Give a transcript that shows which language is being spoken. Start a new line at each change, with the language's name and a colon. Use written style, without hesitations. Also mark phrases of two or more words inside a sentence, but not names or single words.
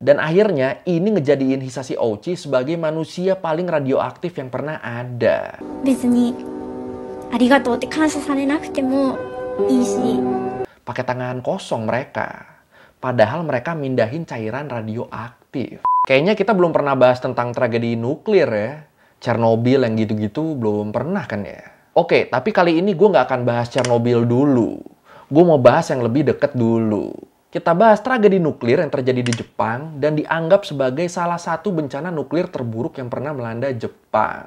Indonesian: Dan akhirnya ini ngejadiin Hisashi Ouchi sebagai manusia paling radioaktif yang pernah ada.
Japanese: 別にありがとうって感謝されなくてもいいし
Indonesian: Pakai tangan kosong mereka. Padahal mereka mindahin cairan radioaktif. Kayaknya kita belum pernah bahas tentang tragedi nuklir ya. Chernobyl yang gitu-gitu belum pernah kan ya. Oke, tapi kali ini gue nggak akan bahas Chernobyl dulu. Gue mau bahas yang lebih deket dulu. Kita bahas tragedi nuklir yang terjadi di Jepang dan dianggap sebagai salah satu bencana nuklir terburuk yang pernah melanda Jepang.